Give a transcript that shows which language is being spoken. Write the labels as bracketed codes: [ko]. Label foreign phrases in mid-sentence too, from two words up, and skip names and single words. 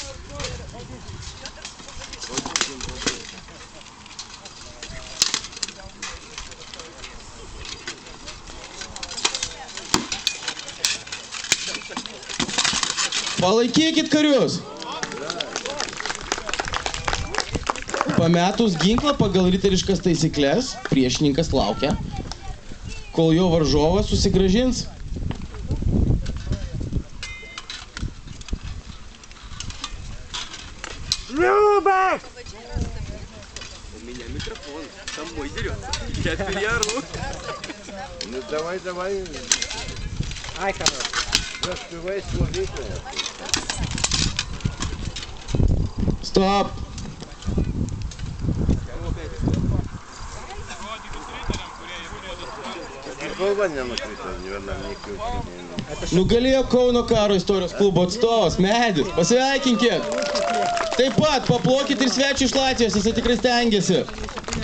[lt] Palaikykit karius. Pametus ginklą pagal riteriškas taisyklės, priešininkas laukia, kol jo varžovas susigrąžins. [ru] Любак! У меня микрофон, там мой дерет. Я переору. Ну давай. Ай, хорош. Распевай служителя. Стоп! [lt] Galva nenukrito, vienam nekiaušinė. Nugalėjo Kauno karo istorijos klubo atstovas, Medis. Pasveikinkit! Taip pat paplokit ir svečių iš Latvijos, jis tikrai stengiasi.